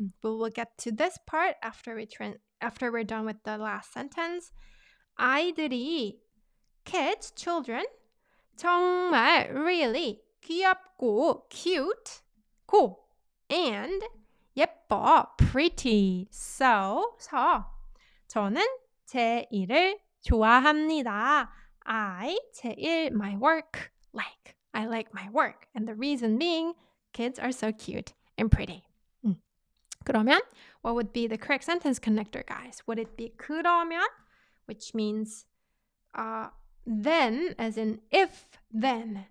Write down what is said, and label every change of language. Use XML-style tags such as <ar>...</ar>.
<en>But we'll get to this part after we're done with the last sentence. 아이들이, kids, children, 정말, really, 귀엽고, cute, cool, and 예뻐, pretty.</en> <ko>So, 저는 제 일을 좋아합니다.</ko> <en>제 일, my work, like. I like my work. And the reason being, kids are so cute and pretty. 그러면, what would be the correct sentence connector, guys? Would it be 그러면, which means then, as in if, then.</en>